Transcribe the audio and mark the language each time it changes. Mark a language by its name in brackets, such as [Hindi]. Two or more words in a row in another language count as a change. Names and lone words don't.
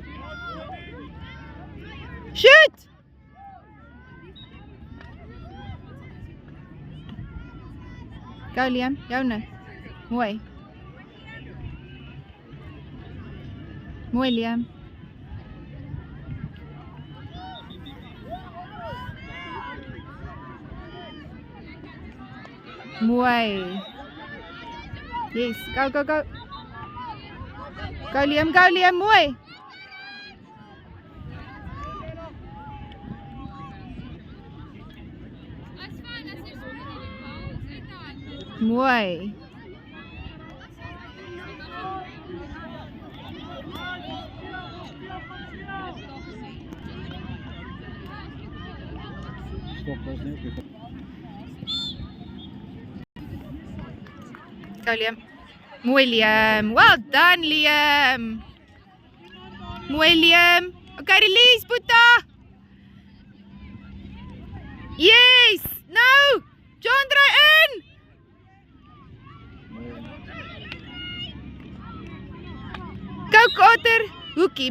[English] Shoot! Go Liam, [Afrikaans] joune. Mooi. Mooi Liam. Mooi. [English] Yes, go go go. Go Liam, [Afrikaans] mooi. Mooi. Stop was net. [English] Go Liam. Mooi Liam. Well done Liam. Mooi Liam. Okay, release Boeta. Yes. Nou. [Afrikaans] John draai in. Go Otter. Hoekie.